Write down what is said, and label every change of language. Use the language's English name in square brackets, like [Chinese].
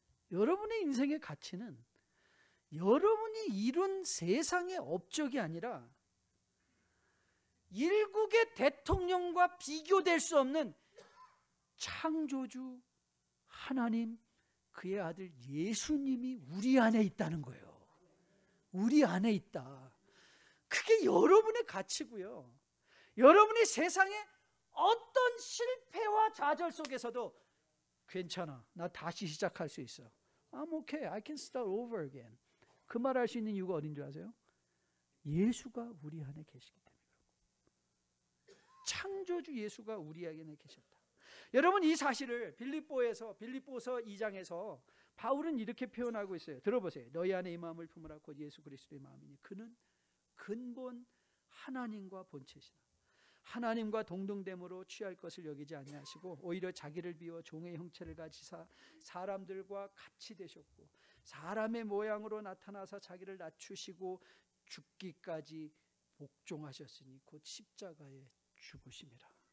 [Korean] 여러분의 인생의 가치는 여러분이 이룬 세상의 업적이 아니라 일국의 대통령과 비교될 수 없는 창조주 하나님, 그의 아들 예수님이 우리 안에 있다는 거예요. 우리 안에 있다. 그게 여러분의 가치고요. 여러분이 세상에 어떤 실패와 좌절 속에서도 괜찮아, 나 다시 시작할 수 있어. [English] I'm okay, I can start over again. [Korean] 그 말 할 수 있는 이유가 어딘 줄 아세요? 예수가 우리 안에 계시기 때문에. 창조주 예수가 우리 안에 계셨다. 여러분, 이 사실을 빌립보서 2장에서 바울은 이렇게 표현하고 있어요. 들어보세요. 너희 안에 이 마음을 품으라 곧 예수 그리스도의 마음이니 그는 근본 하나님과 본체시나 하나님과 동등됨으로 취할 것을 여기지 아니하시고 오히려 자기를 비워 종의 형체를 가지사 사람들과 같이 되셨고 사람의 모양으로 나타나사 자기를 낮추시고 죽기까지 복종하셨으니 곧 십자가에 죽으심이라.